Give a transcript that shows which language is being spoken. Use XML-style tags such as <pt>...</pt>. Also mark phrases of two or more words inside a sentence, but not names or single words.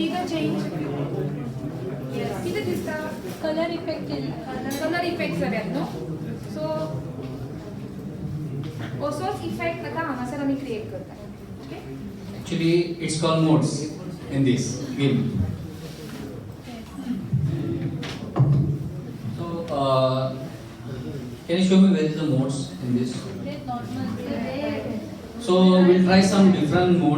<kok>चेंज कितें दिसता</kok> <en>colour effect colour effect</en> <kok>जाल्यात न्हू सो असोच इफेक्ट आतां हांगासर आमी क्रिएट करता ओके</kok> <en>Actually, it's called modes in this game. So, can you show me where is the modes in this? So we'll try some different modes.</en>